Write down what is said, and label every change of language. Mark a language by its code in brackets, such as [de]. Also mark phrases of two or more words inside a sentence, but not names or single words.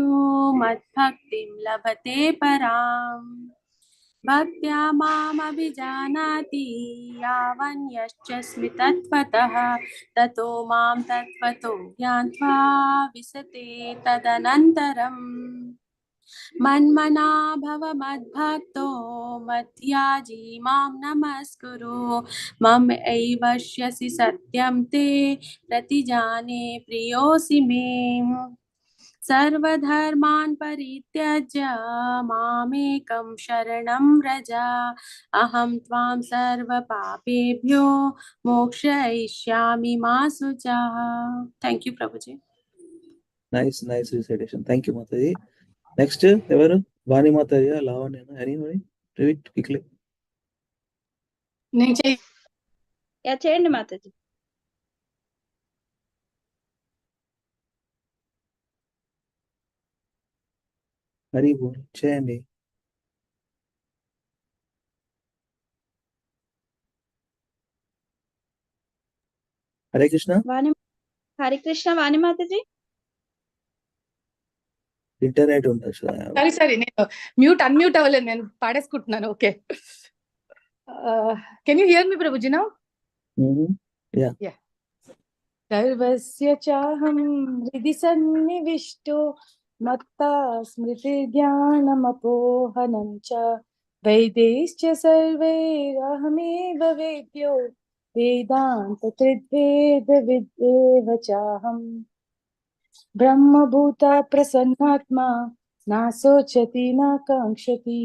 [sa] मद्भक्तिं लभते पराम् भक्त्या मामभिजानाति यावन्यश्चस्मि तत्त्वतः ततो मां तत्त्वतो ज्ञात्वा विशते तदनन्तरम् मन्मना भव मद्भक्तो मद्याजी मां नमस्कुरु मम एवश्यसि सत्यं ते प्रतिजाने प्रियोऽसि मे सर्वधर्मान् परित्यज्य मामेकं शरणं व्रज अहं त्वां सर्वपापेभ्यो मोक्षयिष्यामि मा शुचः [en] Thank you, Prabhuji. Nice recitation. Thank you, Mataji. Next, ever Vani Mataji, Lavanya, anybody? Read it quickly. Yeah, [te] చేయండి Mataji. Haribo, చేయండి. [sa] Hare Krishna. [te] వాణి హరే కృష్ణ వాణి మాతాజీ ఇంటర్నెట్ ఉంటుంది సారీ నేను అన్మ్యూట్ అవ్వలేదు నేను పాడేసుకుంటున్నాను [en] okay can you hear me Prabhuji now యా [sa] सर्वस्य चाहं हृदि सन्निविष्टो मत्ता स्मृतिर्ज्ञानमपोहनं च वैदैश्च सर्वैरहमेव वेद्यो वेदान्तकृद्वेदविदेव चाहम् ब्रह्मभूता प्रसन्नात्मा न शोचति न काङ्क्षति